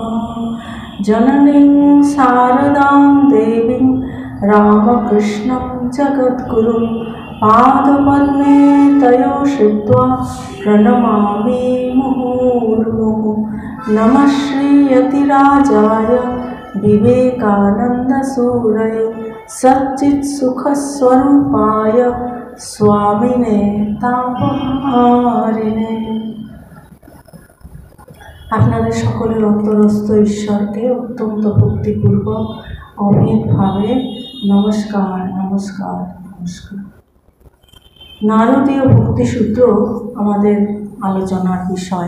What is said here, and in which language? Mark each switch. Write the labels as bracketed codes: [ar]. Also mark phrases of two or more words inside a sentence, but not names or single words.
[sa] जननीं शारदां देवीं रामकृष्णं जगद्गुरुं पादपद्मे तयो श्रित्वा प्रणमामि मुहुर्मुहुः। नमः श्रीयतिराजाय विवेकानन्दसूरये सच्चित्सुखस्वरूपाय स्वामिने तापहारिणे। [bn] আপনাদের সকলের অন্তরস্থ ঈশ্বরকে অত্যন্ত ভক্তিপূর্বক অমিতভাবে নমস্কার নমস্কার নমস্কার। নারদীয় ভক্তিসূত্র আমাদের আলোচনার বিষয়।